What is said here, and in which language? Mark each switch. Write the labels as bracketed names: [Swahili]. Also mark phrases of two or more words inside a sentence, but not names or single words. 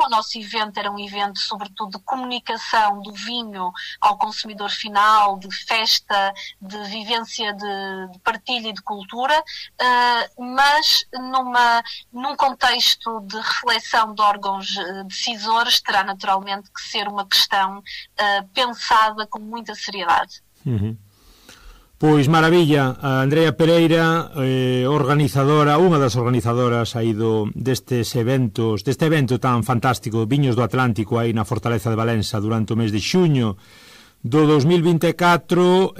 [Portuguese] O nosso evento era um evento sobretudo de comunicação do vinho ao consumidor final, de festa, de vivência, de partilha e de cultura, mas num contexto de reflexão de órgãos decisores, terá naturalmente que ser uma questão pensada com muita seriedade. Uhum. [Galician] Pois maravilla, a Andrea Pereira, organizadora, unha das organizadoras aí deste evento tan fantástico, Viños do Atlántico, aí na Fortaleza de Valença durante o mes de xuño do 2024.